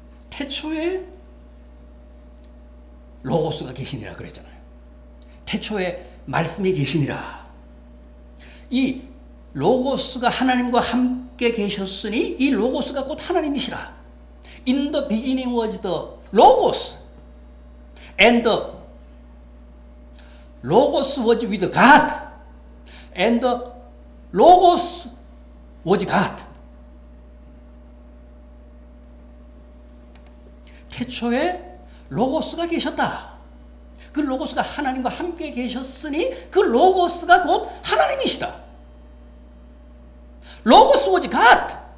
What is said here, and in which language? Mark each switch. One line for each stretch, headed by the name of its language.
Korean: 태초에 로고스가 계시니라 그랬잖아요. 태초에 말씀이 계시니라. 이 로고스가 하나님과 함께 계셨으니 이 로고스가 곧 하나님이시라.
English: In the beginning was the Logos, and the Logos was with God, and the Logos was God.
Korean: 태초에 로고스가 계셨다. 그 로고스가 하나님과 함께 계셨으니 그 로고스가 곧 하나님이시다.
English: 로고스 was God.